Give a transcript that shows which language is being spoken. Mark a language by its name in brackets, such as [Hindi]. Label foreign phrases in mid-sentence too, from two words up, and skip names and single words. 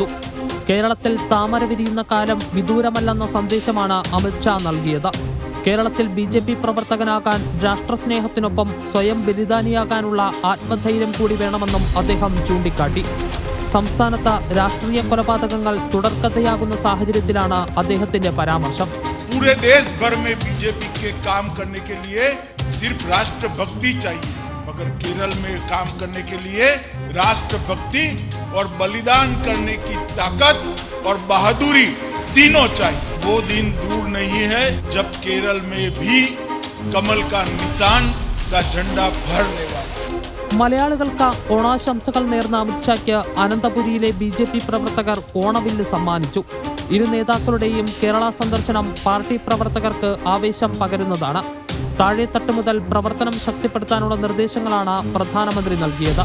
[Malayalam] കേരളത്തിൽ താമര വിരിയുന്ന കാലം വിദൂരമല്ലെന്ന സന്ദേശമാണ് അമിത്ഷാ നൽകിയത്. കേരളത്തിൽ BJP പ്രവർത്തകനാകാൻ രാഷ്ട്രസ്നേഹത്തിനൊപ്പം സ്വയം ബലിദാനിയാകാനുള്ള ആത്മധൈര്യം കൂടി വേണമെന്നും അദ്ദേഹം ചൂണ്ടിക്കാട്ടി. സംസ്ഥാനത്ത് രാഷ്ട്രീയ കൊലപാതകങ്ങൾ തുടർക്കഥയാകുന്ന സാഹചര്യത്തിലാണ് അദ്ദേഹത്തിന്റെ പരാമർശം. [Hindi] पूरे देश भर में बीजेपी के काम करने के लिए सिर्फ राष्ट्रभक्ति चाहिए, मगर केरल में काम करने के लिए राष्ट्रभक्ति और बलिदान करने की ताकत और बहादुरी तीनों चाहिए। वो दिन दूर नहीं है जब केरल में भी कमल का निशान का झंडा फहरने वाला। [Malayalam] മലയാളികൾക്ക് ഓണാശംസകൾ നേർന്ന അമിത്ഷായ്ക്ക് അനന്തപുരിയിലെ BJP പ്രവർത്തകർ ഓണവില്ല് സമ്മാനിച്ചു. ഇരു നേതാക്കളുടെയും കേരള സന്ദർശനം പാർട്ടി പ്രവർത്തകർക്ക് ആവേശം പകരുന്നതാണ്. താഴെത്തട്ട് മുതൽ പ്രവർത്തനം ശക്തിപ്പെടുത്താനുള്ള നിർദ്ദേശങ്ങളാണ് പ്രധാനമന്ത്രി നൽകിയത്.